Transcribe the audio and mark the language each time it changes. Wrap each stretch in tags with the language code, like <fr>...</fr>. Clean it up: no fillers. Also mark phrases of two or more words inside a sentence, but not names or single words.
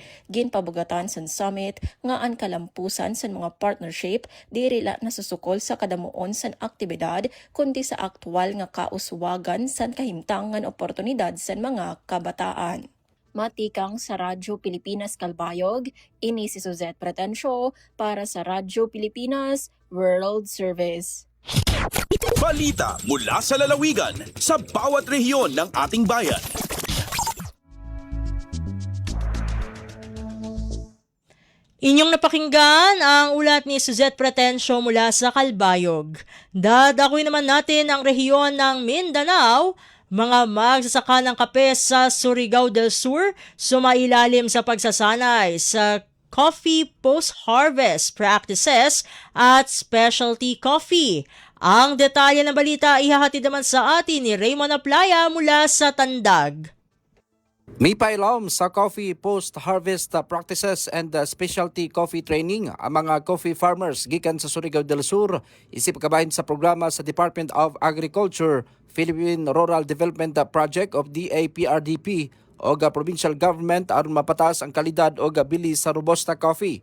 <war>Ginpabugatan sa summit nga ang kalampusan sa mga partnership dili la nasusukol sa kadamuon sa aktibidad kundi sa aktwal nga kauswagan sa kahimtangan oportunidad sa mga kabataan. Matikang sa Radyo Pilipinas Calbayog, ini si Suzette Pretensio para sa Radyo Pilipinas World Service.</war> <tl>Balita mula sa lalawigan sa bawat rehiyon ng ating bayan. Inyong napakinggan ang ulat ni Suzette Pretensio mula sa Calbayog. Dadakuin naman natin ang rehiyon ng Mindanao. Mga magsasaka ng kape sa Surigao del Sur sumailalim sa pagsasanay sa</tl> <en>coffee post-harvest practices</en> <tl>at</tl> <en>specialty coffee.</en> <tl>Ang detalye ng balita ihahatid naman sa atin ni Raymond Aplaya mula sa Tandag.</tl> <ceb>May pailom sa</ceb> <en>coffee post-harvest practices and specialty coffee training</en> <ceb>ang mga</ceb> <en>coffee farmers</en> <ceb>gikan sa Surigao del Sur isip kabahin sa programa sa Department of Agriculture, Philippine Rural Development Project of DAPRDP o provincial government aron mapatas ang kalidad o bilis sa</ceb> <en>robusta coffee.</en>